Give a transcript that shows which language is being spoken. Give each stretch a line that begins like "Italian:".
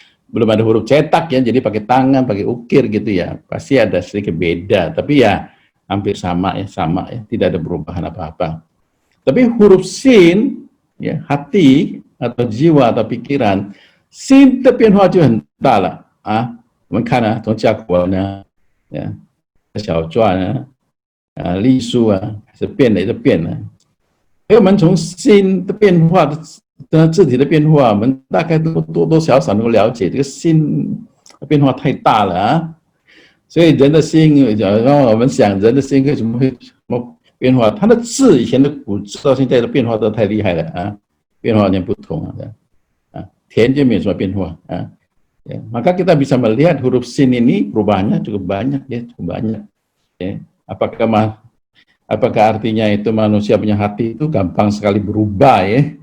Indonesian: belum ada huruf cetak, ya, jadi pakai tangan, pakai ukir gitu, ya, pasti ada sedikit beda, tapi ya hampir sama, ya, tidak ada perubahan apa-apa. Tapi huruf sin, ya, hati atau jiwa atau pikiran, sin
Chinese: 的变化就很大了啊。我们看啊，从甲骨文呢，呀，小篆啊，隶书啊，是变了，就变了。所以我们从心的变化的字体的变化，我们大概都多多少少能够了解，这个心变化太大了啊。所以人的心，然后我们想人的心为什么会什么变化？它的字以前的古字到现在的变化都太厉害了啊，变化有点不同啊，田就没有什么变化啊。
Indonesian: Ya, maka kita bisa melihat huruf sin ini perubahannya cukup banyak, ya, cukup banyak. Ya. Apakah artinya itu manusia punya hati itu gampang sekali berubah, ya?